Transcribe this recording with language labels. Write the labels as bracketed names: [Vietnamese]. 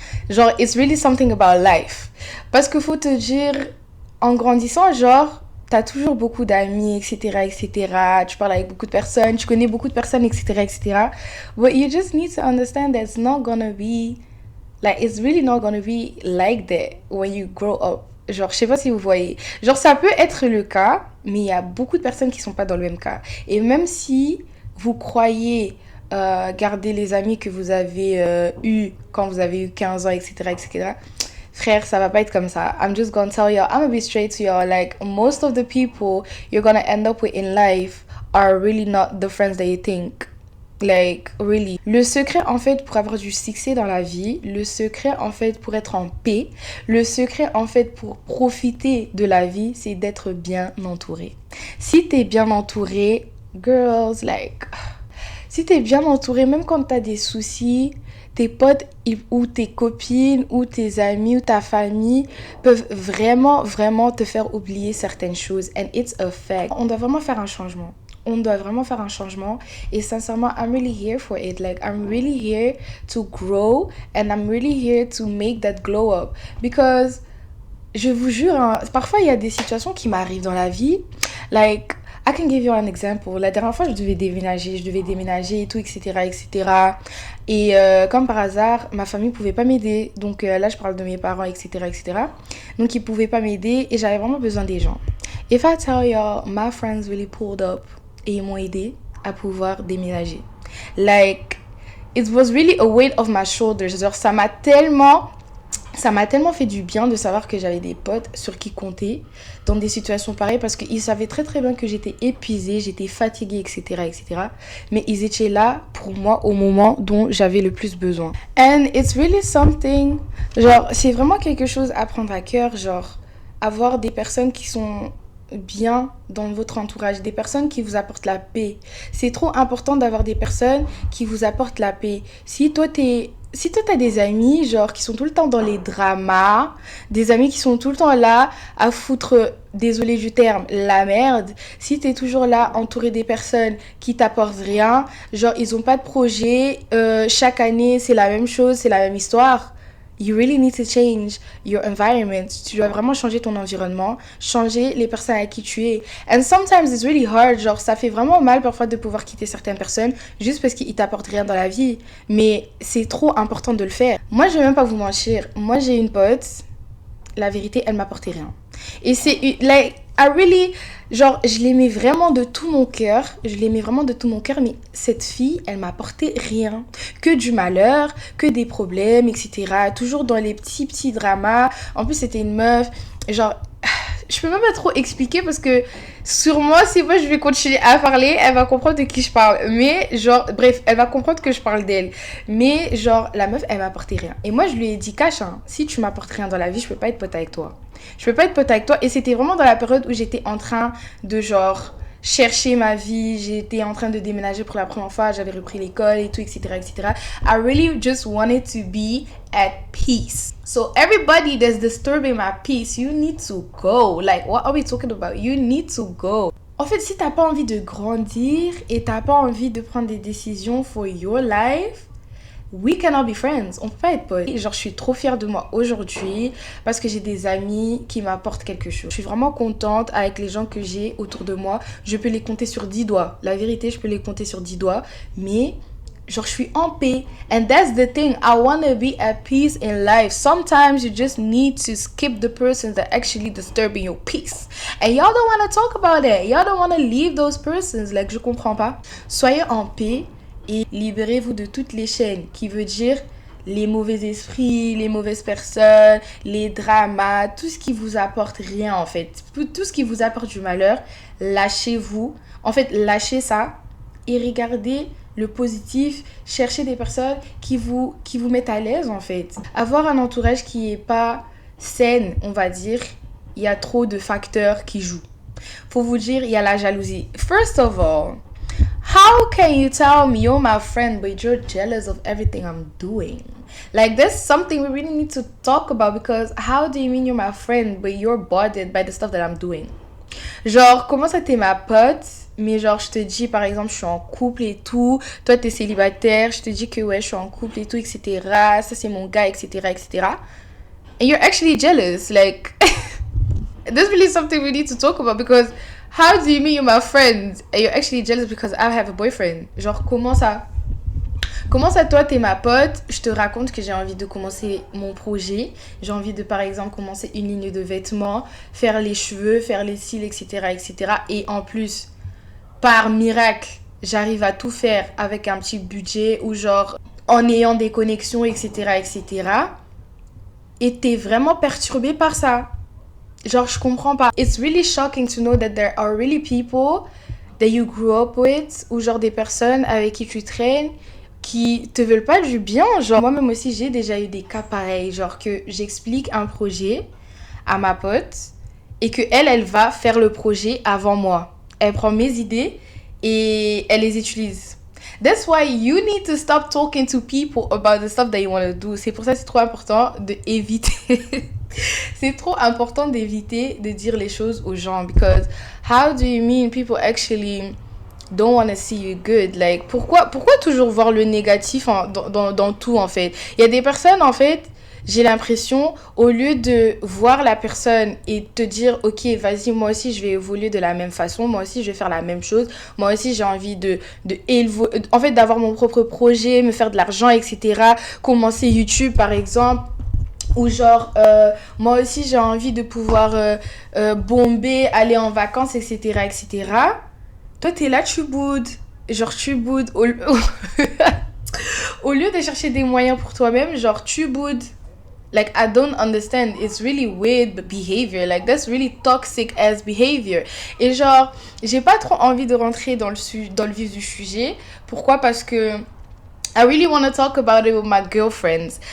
[English] Genre, it's really something about life. [French] Parce que faut te dire, en grandissant, genre, t'as toujours beaucoup d'amis, etc., etc. Tu parles avec beaucoup de personnes, tu connais beaucoup de personnes, etc., etc. [English] But you just need to understand that it's not gonna be, like, it's really not gonna be like that when you grow up. [French] Genre, je sais pas si vous voyez. Genre, ça peut être le cas, mais il y a beaucoup de personnes qui sont pas dans le même cas. Et même si vous croyez garder les amis que vous avez eus quand vous avez eu 15 ans, etc., etc., frère, ça va pas être comme ça. [English] I'm just gonna tell y'all, I'm gonna be straight to y'all. Like, most of the people you're gonna end up with in life are really not the friends that you think. Like, really. [French] Le secret, en fait, pour avoir du succès dans la vie, le secret, en fait, pour être en paix, le secret, en fait, pour profiter de la vie, c'est d'être bien entouré. Si t'es bien entouré, [English] girls, like... [French] Si t'es bien entouré, même quand t'as des soucis, tes potes ou tes copines ou tes amis ou ta famille peuvent vraiment, vraiment te faire oublier certaines choses. [English] And it's a fact. [French] On doit vraiment faire un changement. On doit vraiment faire un changement. Et sincèrement, [English] I'm really here for it. Like, I'm really here to grow and I'm really here to make that glow up. [French] Because, je vous jure, hein, parfois, il y a des situations qui m'arrivent dans la vie. [English] Like, I can give you an example. [French] La dernière fois, je devais déménager et tout, etc., etc. Et comme par hasard, ma famille pouvait pas m'aider. Donc là, je parle de mes parents, etc., etc. Donc ils pouvaient pas m'aider et j'avais vraiment besoin des gens. [English] If I tell y'all, my friends really pulled up [French] et ils m'ont aidé à pouvoir déménager. [English] Like, it was really a weight off my shoulders. [French] Genre, ça m'a tellement fait du bien de savoir que j'avais des potes sur qui compter dans des situations pareilles parce qu'ils savaient très très bien que j'étais épuisée, j'étais fatiguée, etc., etc. Mais ils étaient là pour moi au moment dont j'avais le plus besoin. [English] And it's really something, [French] genre, c'est vraiment quelque chose à prendre à cœur, genre, avoir des personnes qui sont bien dans votre entourage, des personnes qui vous apportent la paix. C'est trop important d'avoir des personnes qui vous apportent la paix. Si toi t'as des amis genre qui sont tout le temps dans les dramas, des amis qui sont tout le temps là à foutre, désolé du terme, la merde, si t'es toujours là entouré des personnes qui t'apportent rien, genre ils ont pas de projet, chaque année c'est la même chose, c'est la même histoire. [English] You really need to change your environment. [French] Tu dois vraiment changer ton environnement, changer les personnes avec qui tu es. [English] And sometimes it's really hard. [French] Genre, ça fait vraiment mal parfois de pouvoir quitter certaines personnes juste parce qu'ils t'apportent rien dans la vie. Mais c'est trop important de le faire. Moi, je vais même pas vous mentir. Moi, j'ai une pote. La vérité, elle m'apportait rien. Et c'est... [English] Like, I really... [French] Genre, je l'aimais vraiment de tout mon cœur. Mais cette fille, elle m'apportait rien. Que du malheur, que des problèmes, etc. Toujours dans les petits dramas. En plus, c'était une meuf. Genre, je peux même pas trop expliquer parce que sur moi, si moi je vais continuer à parler, elle va comprendre de qui je parle. Mais genre, bref, elle va comprendre que je parle d'elle. Mais genre, la meuf, elle m'apportait rien. Et moi, je lui ai dit, cache, hein, si tu m'apportes rien dans la vie, je peux pas être pote avec toi. Et c'était vraiment dans la période où j'étais en train de genre chercher ma vie, j'étais en train de déménager pour la première fois, j'avais repris l'école et tout, etc., etc. [English] I really just wanted to be at peace. So everybody that's disturbing my peace, you need to go. Like, what are we talking about? You need to go. [French] En fait, si t'as pas envie de grandir et t'as pas envie de prendre des décisions [English] for your life, we cannot be friends. [French] On peut pas être potes. Genre, je suis trop fière de moi aujourd'hui parce que j'ai des amis qui m'apportent quelque chose. Je suis vraiment contente avec les gens que j'ai autour de moi. Je peux les compter sur 10 doigts. La vérité, je peux les compter sur 10 doigts. Mais, genre, je suis en paix. [English] And that's the thing. I want to be at peace in life. Sometimes you just need to skip the person that actually disturbing your peace. And y'all don't want to talk about it. Y'all don't want to leave those persons. [French] Like, je comprends pas. Soyez en paix. Et libérez-vous de toutes les chaînes, qui veut dire les mauvais esprits, les mauvaises personnes, les dramas, tout ce qui vous apporte rien en fait. Tout ce qui vous apporte du malheur, lâchez-vous. En fait, lâchez ça et regardez le positif. Cherchez des personnes qui vous mettent à l'aise en fait. Avoir un entourage qui est pas sain, on va dire, il y a trop de facteurs qui jouent. Faut vous dire, il y a la jalousie. [English] First of all, how can you tell me you're my friend but you're jealous of everything I'm doing? Like, that's something we really need to talk about because how do you mean you're my friend but you're bothered by the stuff that I'm doing? [French] Genre, comment ça t'es ma pote mais genre je te dis par exemple je suis en couple et tout, toi t'es célibataire, je te dis que ouais je suis en couple et tout, etc. Ça c'est mon gars, etc., etc. And you're actually jealous, like that's really something we need to talk about, because how do you mean you're my friend and you're actually jealous because I have a boyfriend? Genre comment ça? Comment ça, toi, t'es ma pote, je te raconte que j'ai envie de commencer mon projet. J'ai envie de, par exemple, commencer une ligne de vêtements, faire les cheveux, faire les cils, etc., etc. Et en plus, par miracle, j'arrive à tout faire avec un petit budget ou genre en ayant des connexions, etc., etc. Et t'es vraiment perturbée par ça. Genre, je comprends pas. [English] It's really shocking to know that there are really people that you grew up with, [French] ou genre des personnes avec qui tu traînes, qui te veulent pas du bien. Genre, moi-même aussi, j'ai déjà eu des cas pareils. Genre que j'explique un projet à ma pote et que elle va faire le projet avant moi. Elle prend mes idées et elle les utilise. [English] That's why you need to stop talking to people about the stuff that you want to do. [French] C'est pour ça que c'est trop important d'éviter. C'est trop important d'éviter de dire les choses aux gens. [English] Because how do you mean people actually don't want to see you good? [French] Like, pourquoi toujours voir le négatif dans tout, en fait? Il y a des personnes, en fait, j'ai l'impression, au lieu de voir la personne et te dire, ok, vas-y, moi aussi, je vais évoluer de la même façon, moi aussi, je vais faire la même chose, moi aussi, j'ai envie en fait, d'avoir mon propre projet, me faire de l'argent, etc., commencer YouTube, par exemple, ou genre, moi aussi, j'ai envie de pouvoir bomber, aller en vacances, etc., etc., toi, t'es là, tu boudes. Genre, tu boudes. Au lieu de chercher des moyens pour toi-même, genre, tu boudes. [English] Like, I don't understand. It's really weird behavior. Like, that's really toxic as behavior. [French] Et genre, j'ai pas trop envie de rentrer dans le vif du sujet. Pourquoi? Parce que [English] I really want to talk about it with my girlfriends.